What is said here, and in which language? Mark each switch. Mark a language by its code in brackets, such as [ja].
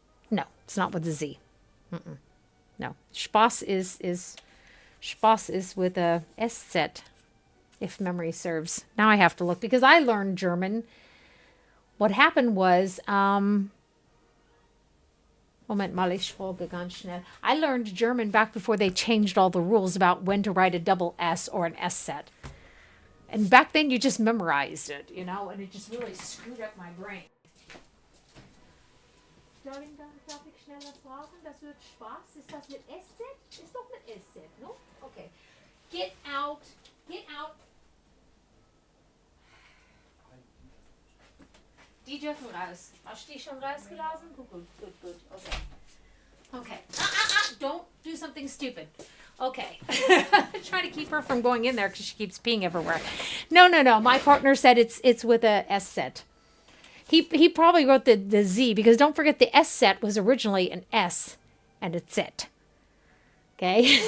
[en] No, it's not with a Z. No, Spaß is with a SZ, if memory serves. Now I have to look because I learned German. What happened was, [de] Moment mal, ich folge ganz schnell. [en] I learned German back before they changed all the rules about when to write a double S or an SZ. And back then you just memorized it, you know, and it just really screwed up my brain. [de] Darling, darf ich schneller fragen? Das wird Spaß. Ist das mit SZ? Ist doch mit SZ, no? Okay. [en] Get out. Get out. [de] Die dürfen raus. Hast du die schon rausgelassen? Gut. Okay. Okay. [en] Don't do something stupid. Okay. Trying to keep her from going in there because she keeps peeing everywhere. No. My partner said it's with a S set. He probably wrote the Z because don't forget the S set was originally an S and a Z. Okay.